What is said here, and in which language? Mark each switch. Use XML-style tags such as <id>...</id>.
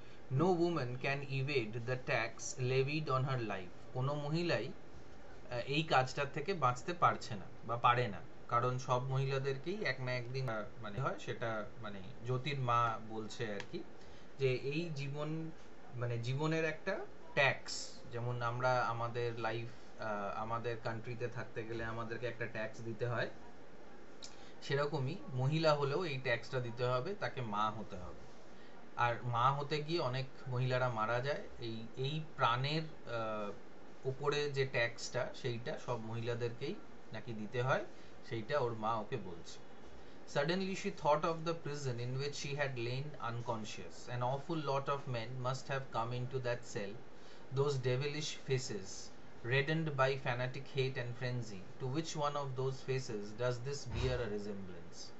<en>No woman can evade the tax levied on her life.</en> <bn>কোনো মহিলাই এই কাজটার থেকে বাঁচতে পারছে না বা পারে না, কারণ সব মহিলাদেরকেই এক না একদিন মানে হয় সেটা, মানে জ্যোতির মা বলছে আর কি, যে এই জীবন মানে জীবনের একটা ট্যাক্স, যেমন আমরা আমাদের লাইফ আমাদের কান্ট্রিতে থাকতে গেলে আমাদেরকে একটা ট্যাক্স দিতে হয়, সেরকমই মহিলা হলেও এই ট্যাক্সটা দিতে হবে, তাকে মা হতে হবে। আর মা হতে গিয়ে অনেক মহিলারা মারা যায়। এই এই প্রাণের উপরে যে ট্যাক্সটা সেইটা সব মহিলাদেরকেই নাকি দিতে হয়, সেইটা ওর মা ওকে বলছে।</bn> <en>Suddenly she thought of the prison in which she had lain unconscious. An awful lot of men must have come into that cell, those devilish faces, reddened by fanatic hate and frenzy. To which one of those faces does this bear a resemblance?</en>